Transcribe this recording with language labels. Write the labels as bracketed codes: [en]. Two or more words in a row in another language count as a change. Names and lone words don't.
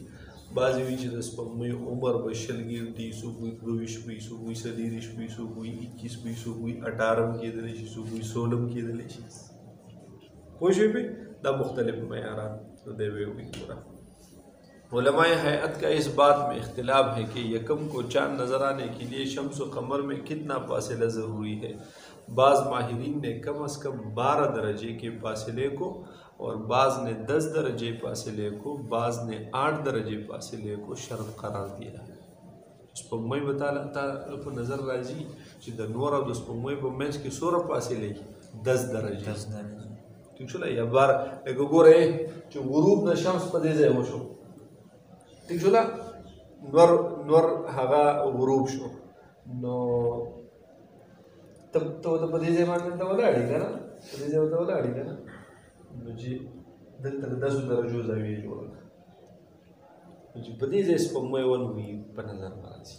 [ps] بعضې وایي چې د سپوږمۍ عمر به 20 ګنټې، څوک وایي 22 وي، څوک وایي 23 وي، څوک وایي 21 وي، څوک وایي 18 کېدلی شي، څوک وایي 16 کېدلی شي. پوه شوې پې؟ دا مختلف معیارات دی وی پورا. [ur] علماء ہیئت کا اس بات میں اختلاف ہے کہ یکم کو چاند نظر آنے کے لیے شمس و قمر میں کتنا فاصلہ ضروری ہے. بعض ماہرین نے کم از کم 12 درجے کے فاصلے کو اور بعض نے 10 درجے فاصلے کو، بعض نے 8 درجے فاصلے کو شرط قرار دیا ہے. [ps] سپوږمۍ به تعالی په نظر راځي چې د نور او د سپوږمۍ په منځ کې څومره فاصله 10 درجې. ٹھیک شو. یا بار لکه ګورئ چې غروب د شمس په دې ځای وشو. ٹھیک شو. نور هغه غروب شو نو ته په دې ځای باندې ته ولاړې که نه، په دې ځای ته ولاړې که نه، نو چې دلته د 10 درجو زاویې جوړه کړه نو چې په دې ځای سپوږمۍ ونوي په نظر به راځي.